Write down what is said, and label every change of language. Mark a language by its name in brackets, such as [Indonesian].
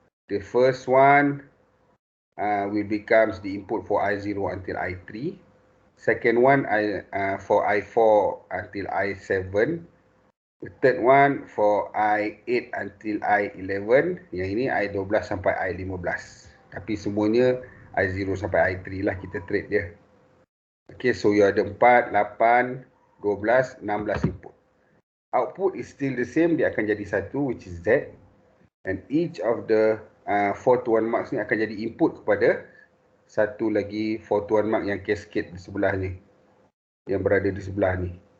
[English] The first one will becomes the input for I0 until I3. Second one for I4 until I7. The third one for I8 until I11. [Malay] Yang ini I12 sampai I15. Tapi semuanya I0 sampai I3 lah kita trade dia. Okay, so you ada 4, 8, 12, 16 input. [English] Output is still the same, [Malay] dia akan jadi 1, [English] which is Z. And each of the 4-1 marks [Malay] ni akan jadi input kepada satu lagi 4-1 mark yang cascade di sebelah ni, yang berada di sebelah ni.